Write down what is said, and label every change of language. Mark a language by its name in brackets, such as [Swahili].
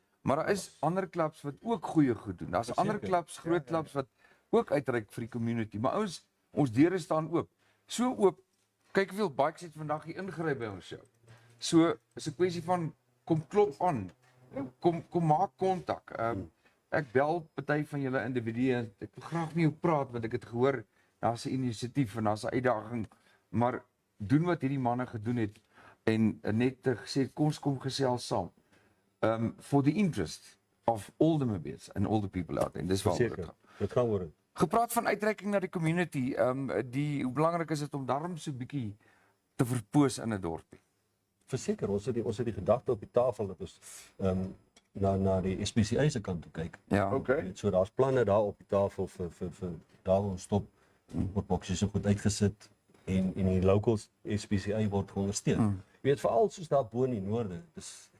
[Afrikaans] Maar daar is ander klubs wat ook goeie goed doen. Daar's ander klubs, groot klubs wat ook uitreik vir die community, maar ons deure staan oop. So oop. Kyk hoeveel bikes het vandag hier ingery by ons show. So is 'n kwessie van kom klop aan. Kom maak kontak. Ek bel party van julle individue. Ek wil graag met jou praat want ek het gehoor daar's 'n inisiatief en daar's 'n uitdaging, maar doen wat hierdie manne gedoen het en net gesê kom gesels saam. [English] For the interest of all the Namibians and all the people out there. [Afrikaans] En dis waaroor dit gaan. Dit gaan oor. Gepraat van uitreiking na die community, hoe belangrik is dit om daarom so 'n bietjie te verpoos in 'n dorpie? Verseker, ons het die gedagte op die tafel dat ons na die SPCA se kant toe kyk. Ja. Okay. So daar's planne daar op die tafel vir daar waar ons stop word boksies so goed uitgesit en die locals SPCA word ondersteun. Jy weet veral soos daar bo in die noorde, dis